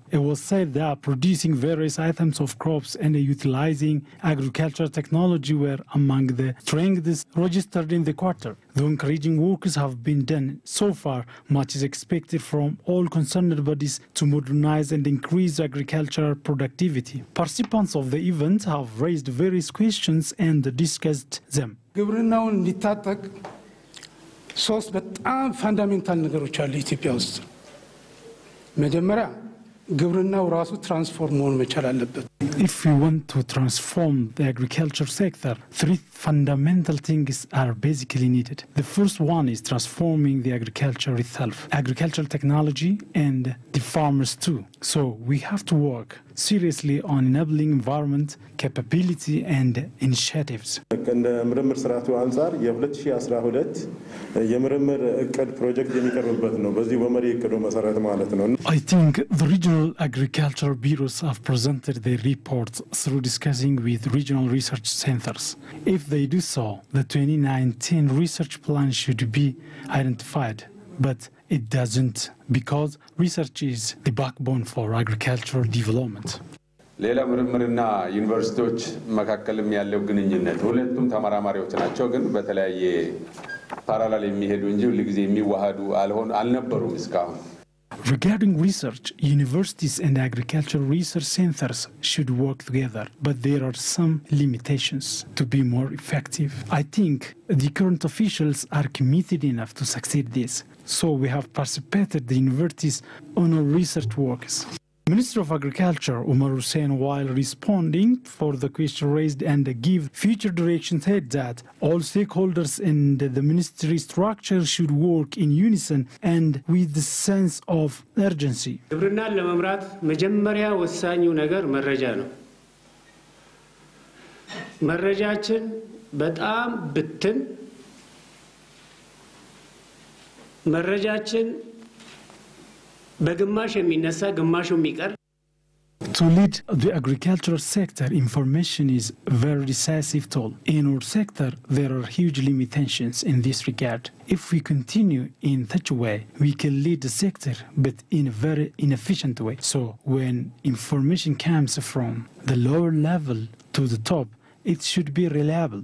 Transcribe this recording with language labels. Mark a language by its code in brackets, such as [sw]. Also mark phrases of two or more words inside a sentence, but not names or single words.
[en] It was said that producing various items of crops and utilizing agricultural technology were among the strengths registered in the quarter. Though encouraging works have been done so far, much is expected from all concerned bodies to modernize and increase agricultural productivity. Participants of the event have raised various questions and discussed them. [am] ግብርናውን እንዲታጠቅ ሶስት በጣም ፋንዳሜንታል ነገሮች አሉ ኢትዮጵያ ውስጥ። መጀመሪያ ግብርናው ራሱ ትራንስፎርም መሆን መቻል አለበት። [en] If we want to transform the agriculture sector, three fundamental things are basically needed. The first one is transforming the agriculture itself, agricultural technology and the farmers too. So we have to work seriously on enabling environment, capability and initiatives. [am] እንደ ምርምር ስርዓቱ አንፃር የ2012 የምርምር እቅድ ፕሮጀክት የሚቀርብበት ነው። በዚህ በመሪ እቅዱ መሰረት ማለት ነው። [en] I think the regional agriculture bureaus have presented their reports through discussing with regional research centers. If they do so, the 2019 research plan should be identified, but it doesn't, because research is the backbone for agricultural development. [am] ሌላ ምርምርና ዩኒቨርሲቲዎች መካከልም ያለው ግንኙነት ሁለቱም ተመራማሪዎች ናቸው፣ ግን በተለያየ ፓራላል የሚሄዱ እንጂ ሁሉ ጊዜ የሚዋሃዱ አልነበሩም እስካሁን። [en] Regarding research, universities and agricultural research centers should work together, but there are some limitations to be more effective. I think the current officials are committed enough to succeed this, so we have participated the universities on our research works. Minister of Agriculture Omar Hussein, while responding for the question raised and give future direction, said that all stakeholders in the ministry structure should work in unison and with the sense of urgency. [am] ግብርናን ለመምራት መጀመሪያ ወሳኙ ነገር መረጃ ነው። መረጃችን በጣም ብትን መረጃችን በግማሽ የሚነሳ ግማሹ የሚቀር [en] To lead the agricultural sector, information is a very decisive tool. In our sector, there are huge limitations in this regard. If we continue in such a way, we can lead the sector, but in a very inefficient way. So when information comes from the lower level to the top, it should be reliable.